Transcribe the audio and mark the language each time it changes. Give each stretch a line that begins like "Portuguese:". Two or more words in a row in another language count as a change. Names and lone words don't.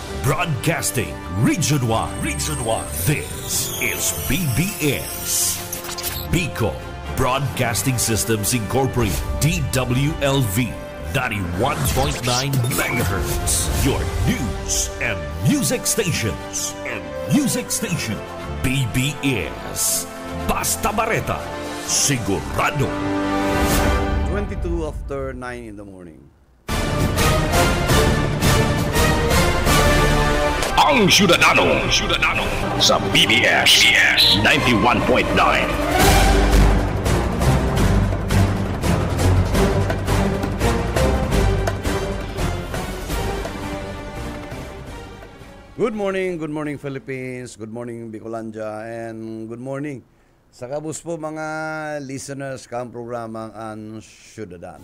English: Broadcasting Region 1. Region 1. This is BBS. Bicol Broadcasting Systems Incorporated. DWLV 91.9 MHz. Your news and music stations.
Bikol: BBS. Basta Bareta. Sigurado.
English: 22 after 9 in the morning.
Bikol: Ang Syudadano sa BBS 91.9.
English: Good morning Philippines, good morning Bicolandia, and good morning
Bikol: sa kabus po mga
English: listeners
Bikol: kang programang
English: Ang Syudadano.